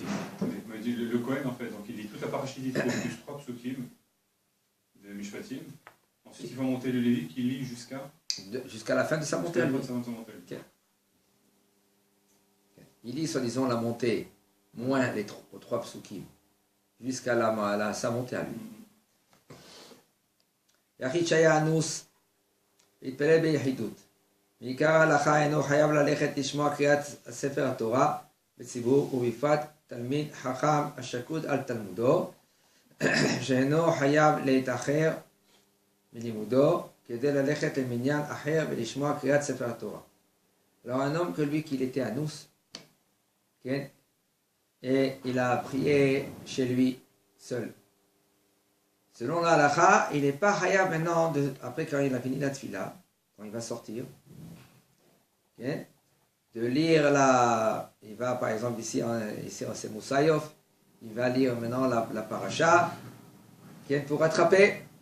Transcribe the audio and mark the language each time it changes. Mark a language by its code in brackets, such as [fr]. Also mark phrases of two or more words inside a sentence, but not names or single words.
[fr] Il dit le Kohen en fait, donc il lit toute la paracha d'Yitro plus 3 psukim de Mishpatim. Ensuite il va monter le Lévi qui lit jusqu'à la fin de sa montée. Okay. Il lit, soi-disant, la montée, moins les 3 psukim, jusqu'à sa montée à lui. [he] יחיד שהיה אנוס, התפלל ביחידות. בעיקר ההלכה אינו חייב ללכת לשמוע קריאת ספר התורה בציבור, ובפרט תלמיד חכם השקוד על תלמודו, שאינו חייב להתאחר מלימודו, כדי ללכת למניין אחר ולשמוע קריאת ספר התורה. [fr] Alors un homme que lui qu'il était anus, okay, et il a prié chez lui seul. Selon la halakha, il n'est pas hayab maintenant, après quand il a fini la tfila, quand il va sortir, okay, de lire il va par exemple ici c'est Moussaïov, il va lire maintenant la paracha, okay, pour rattraper.